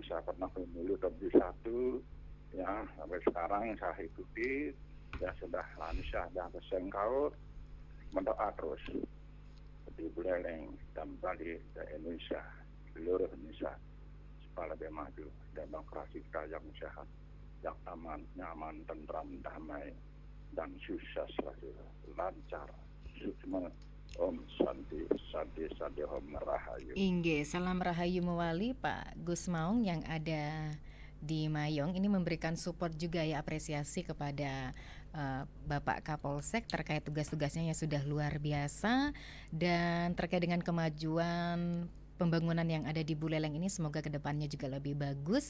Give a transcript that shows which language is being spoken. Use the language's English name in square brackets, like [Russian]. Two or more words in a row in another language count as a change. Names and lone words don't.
[Indonesian] Saya pernah pemilu 2001 ya sampai sekarang saya ikuti ya sudah lancar dan bersengkau mendoa terus di Buleleng dan Bali dan Indonesia, seluruh Indonesia supaya lebih maju demokrasi kita yang sehat, yang aman, nyaman, tentram, damai dan sukses lancar. [Balinese] Sukses. Om Santi Om Rahayu. [Indonesian] Inggih, salam Rahayu mewali Pak Gus Maung yang ada di Mayong. Ini memberikan support juga ya, apresiasi kepada Bapak Kapolsek terkait tugas-tugasnya yang sudah luar biasa dan terkait dengan kemajuan pembangunan yang ada di Buleleng ini semoga kedepannya juga lebih bagus.